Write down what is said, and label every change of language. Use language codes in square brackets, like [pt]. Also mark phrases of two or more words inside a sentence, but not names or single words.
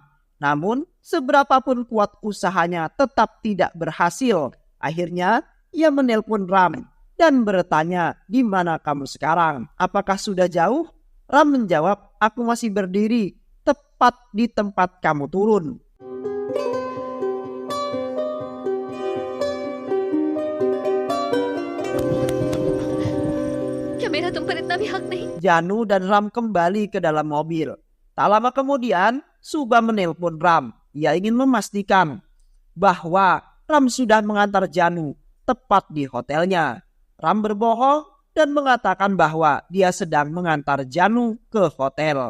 [id] Namun, seberapapun kuat usahanya tetap tidak berhasil. Akhirnya, ia menelpon Ram dan bertanya, "Di mana kamu sekarang? Apakah sudah jauh?" Ram menjawab, "Aku masih berdiri tepat di tempat kamu turun." [hi] क्या मेरा तुम पर इतना भी हक नहीं? [id] Janu dan Ram kembali ke dalam mobil. Tak lama kemudian, Suba menelpon Ram. Ia ingin memastikan bahwa Ram sudah mengantar Janu tepat di hotelnya. Ram berbohong dan mengatakan bahwa dia sedang mengantar Janu ke hotel.